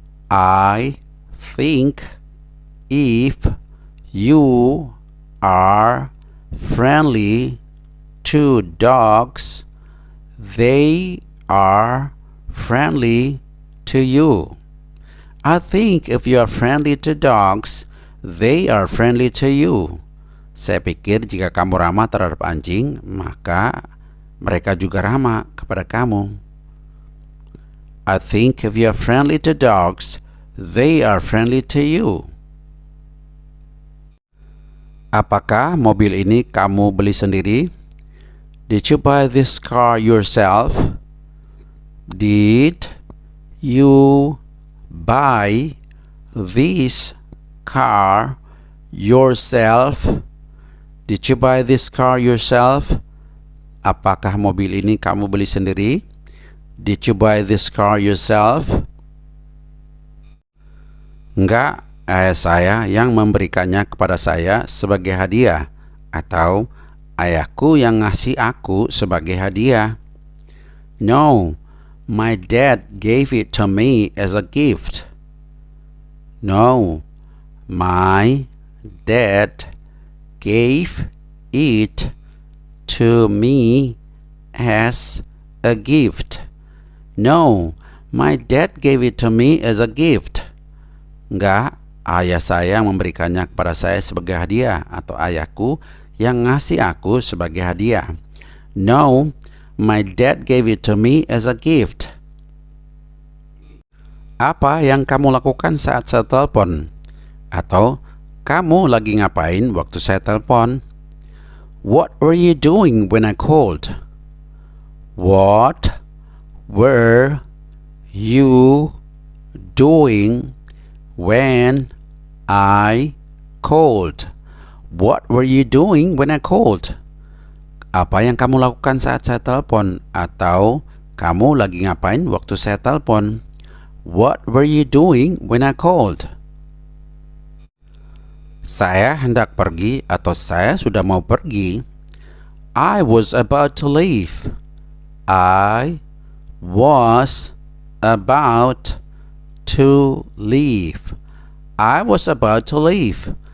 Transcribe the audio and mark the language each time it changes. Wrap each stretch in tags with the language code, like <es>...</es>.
<en>I think if you are friendly to dogs, they are friendly to you. I think if you are friendly to dogs, they are friendly to you.</en> <id>Saya pikir jika kamu ramah terhadap anjing, maka mereka juga ramah kepada kamu.</id> <en>I think if you are friendly to dogs, they are friendly to you.</en> <id>Apakah mobil ini kamu beli sendiri?</id> <en>Did you buy this car yourself? Did you buy this car yourself? Did you buy this car yourself?</en> <id>Apakah mobil ini kamu beli sendiri?</id> <en>Did you buy this car yourself?</en> <id>Enggak, ayah saya yang memberikannya kepada saya sebagai hadiah, atau ayahku yang ngasih aku sebagai hadiah.</id> <en>No, my dad gave it to me as a gift. No, my dad gave it to me as a gift. No, my dad gave it to me as a gift.</en> <id>Enggak, ayah saya memberikannya kepada saya sebagai hadiah, atau ayahku yang ngasih aku sebagai hadiah.</id> <en>No, my dad gave it to me as a gift.</en> <id>Apa yang kamu lakukan saat saya telepon? Atau kamu lagi ngapain waktu saya telepon?</id> <en>What were you doing when I called? What were you doing when I called? What were you doing when I called?</en> <id>Apa yang kamu lakukan saat saya telepon? Atau kamu lagi ngapain waktu saya telepon?</id> <en>What were you doing when I called?</en> <id>Saya hendak pergi atau saya sudah mau pergi.</id> <en>I was about to leave. I was about to leave. I was about to leave.</en>